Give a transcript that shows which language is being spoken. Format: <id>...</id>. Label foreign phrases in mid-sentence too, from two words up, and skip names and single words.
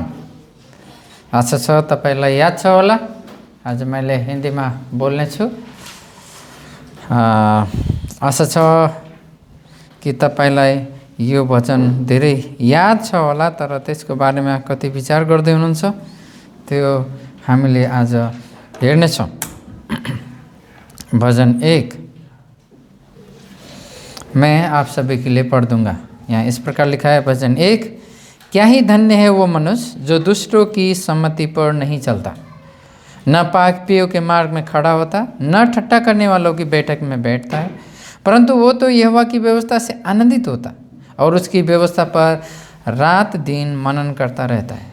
<ne>आशा छ तपाईँलाई याद छ होला, आज मैले हिन्दीमा बोल्ने छु। आशा छ कि तपाईँलाई यो भजन धेरै याद छ होला, तर त्यसको बारेमा कति विचार गर्दै हुनुहुन्छ त्यो हामीले आज हेर्नेछौँ।</ne> <hi>भजन 1 मैं आप सभी के लिए पढ़ दूंगा। यहाँ इस प्रकार लिखा है भजन 1, क्या ही धन्य है वो मनुष्य जो दुष्टों की सम्मति पर नहीं चलता, न पापियों के मार्ग में खड़ा होता, न ठट्टा करने वालों की बैठक में बैठता है, परंतु वो तो यहोवा की व्यवस्था से आनंदित होता और उसकी व्यवस्था पर रात दिन मनन करता रहता है।</hi>